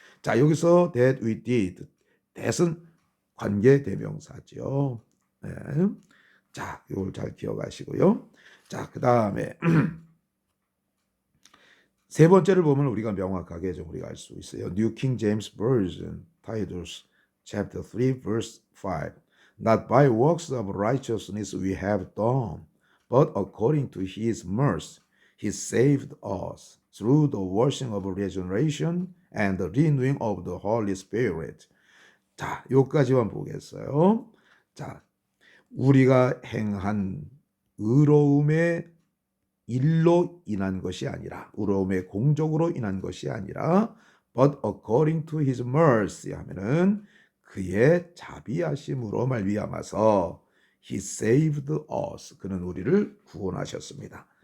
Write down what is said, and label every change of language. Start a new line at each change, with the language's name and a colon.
Korean: 자, 여기서
English: that we did,
Korean: that은 관계 대명사죠. 네. 자, 이걸 잘 기억하시고요. 자, 그 다음에 세 번째를 보면 우리가 명확하게 좀 우리가 알 수 있어요.
English: New King James Version, Titus chapter 3 verse 5. Not by works of righteousness we have done, but according to his mercy, he saved us through the washing of regeneration and the renewing of the Holy Spirit.
Korean: 자, 여기까지만 보겠어요. 자, 우리가 행한 의로움의 일로 인한 것이 아니라, 의로움의 공적으로 인한 것이 아니라
English: but according to his mercy
Korean: 하면은 그의 자비하심으로 말미암아서
English: he saved us,
Korean: 그는 우리를 구원하셨습니다.